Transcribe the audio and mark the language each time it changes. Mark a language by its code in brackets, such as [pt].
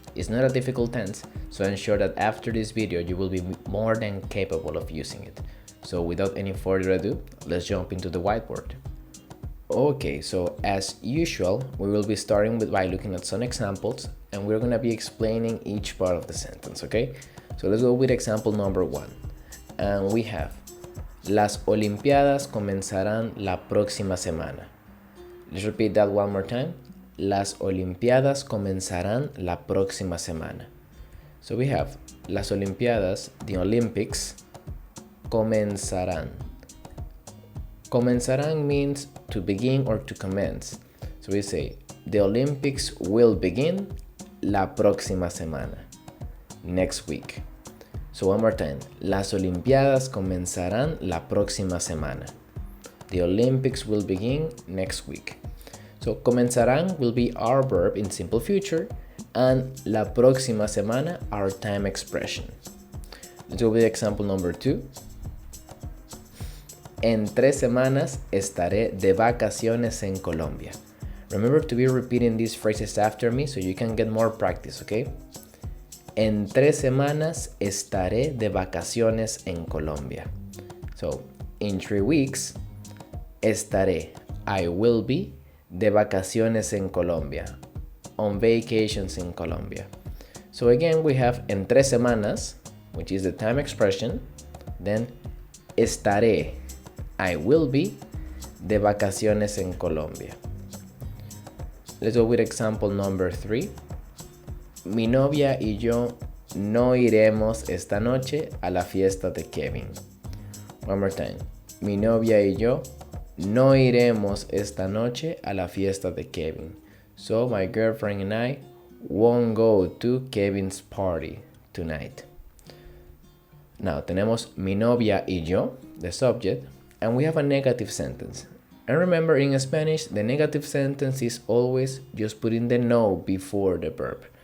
[en] It's not a difficult tense, so I'm sure that after this video you will be more than capable of using it. So without any further ado, let's jump into the whiteboard. Okay, so as usual, we will be starting by looking at some examples and we're going to be explaining each part of the sentence, okay? So let's go with example number 1. And we have, [es] las Olimpiadas comenzarán la próxima semana. [en] Let's repeat that one more time. [es] Las Olimpiadas comenzarán la próxima semana. [en] So we have, [es] las Olimpiadas, [en] the Olympics, comenzarán. Comenzarán means to begin or to commence. So we say, the Olympics will begin [es] la próxima semana, [en] next week. So one more time, [es] las Olimpiadas comenzarán la próxima semana. [en] The Olympics will begin next week. So comenzarán will be our verb in simple future and [es] la próxima semana [en] our time expression. Let's go with example number 2. [es] En 3 semanas estaré de vacaciones en Colombia. [en] Remember to be repeating these phrases after me so you can get more practice, okay? [es] En 3 semanas estaré de vacaciones en Colombia. [en] So, in 3 weeks, estaré, I will be, [es] de vacaciones en Colombia. [en] On vacations in Colombia. So again, we have [es] en 3 semanas, [en] which is the time expression. Then, [es] estaré, [en] I will be, [es] de vacaciones en Colombia. [en] Let's go with example number 3. [es] Mi novia y yo no iremos esta noche a la fiesta de Kevin. [en] One more time. [es] Mi novia y yo no iremos esta noche a la fiesta de Kevin. [en] So my girlfriend and I won't go to Kevin's party tonight. Now [es] tenemos mi novia y yo, [en] the subject, and we have a negative sentence. And remember, in Spanish, the negative sentence is always just putting the no before the verb.